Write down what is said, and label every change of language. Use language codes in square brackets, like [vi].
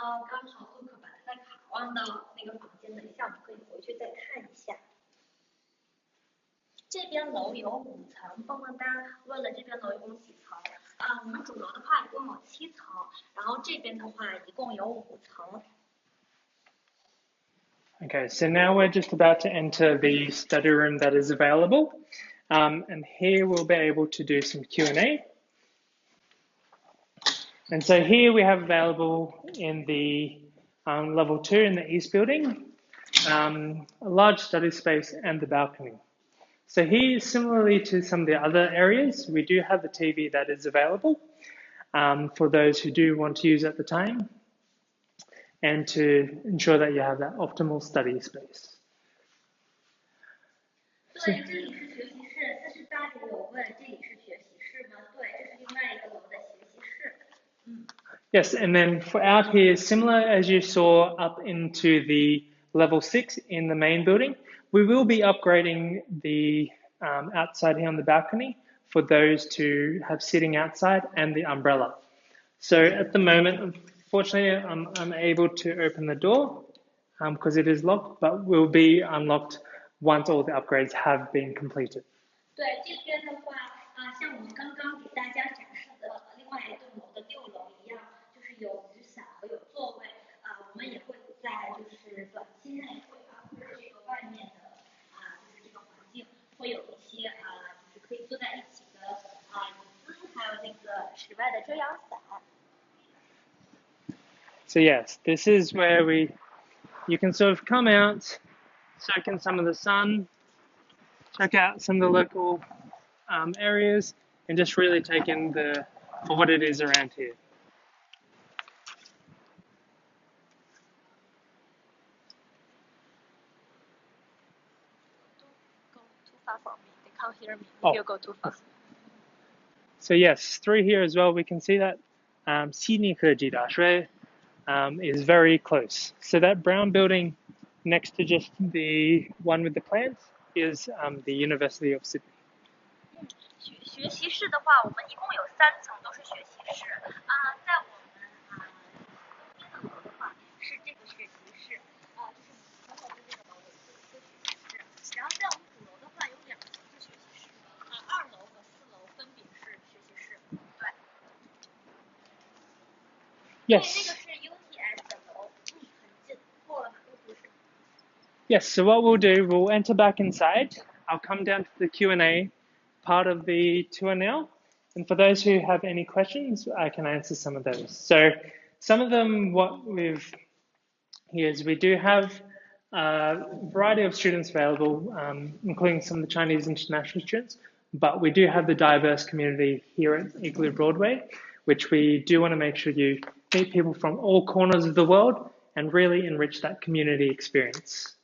[zh] 刚好顾客把他的卡忘到那个房间，等一下我们可以回去再看一下。这边楼有5层，蹦蹦哒问了这边楼一共几层？我们主楼的话一共有7层，然后这边的话一共有5层。 [en] Okay, so now we're just about to enter the study room that is available. And here we'll be able to do some Q&A. And so here we have available in the level 2 in the East Building, a large study space and the balcony. So here, similarly to some of the other areas, we do have the TV that is available for those who do want to use at the time and to ensure that you have that optimal study space. [zh] 对，这里是学习室，48里有问这里是学习室吗？对，这是另外一个楼的学习室。 [en] Yes, and then for out here, similar as you saw up into the level 6 in the main building, we will be upgrading the outside here on the balcony for those to have sitting outside and the umbrella. So at the moment, unfortunately, I'm unable to open the door because it is locked, but will be unlocked once all the upgrades have been completed. [zh] 对，这边的话，像我们刚刚给大家展示的另外一栋楼的6楼一样，就是有雨伞和有座位。我们也会在就是短期内会upgrade这个外面的就是这个环境，会有一些就是可以坐在一起的椅子，还有那个室外的遮阳伞。 [en] So yes, this is where you can sort of come out, soak in some of the sun, check out some of the local areas, and just really take in for what it is around here. Go too far for me. They can't hear me. If you go too far. So yes, through here as well, we can see that Sydney is very close. So that brown building next to just the one with the plants is the University of Sydney. [zh] 学习室的话，我们一共有3层，都是学习室。在我们东边的楼的话，是这个学习室，就是5层楼的这个楼有一个学习室。然后在我们主楼的话，有2层是学习室，2楼和4楼分别是学习室。对。 [en] Yes. [zh] 对，那个是 UTS 的楼，很近，过了马路就是。 [en] Yes. So what we'll do, we'll enter back inside. I'll come down to the Q&A part of the tour now. And for those who have any questions, I can answer some of those. So some of them, what we've here is we do have a variety of students available, including some of the Chinese international students, but we do have the diverse community here at Igloo Broadway, which we do want to make sure you meet people from all corners of the world and really enrich that community experience.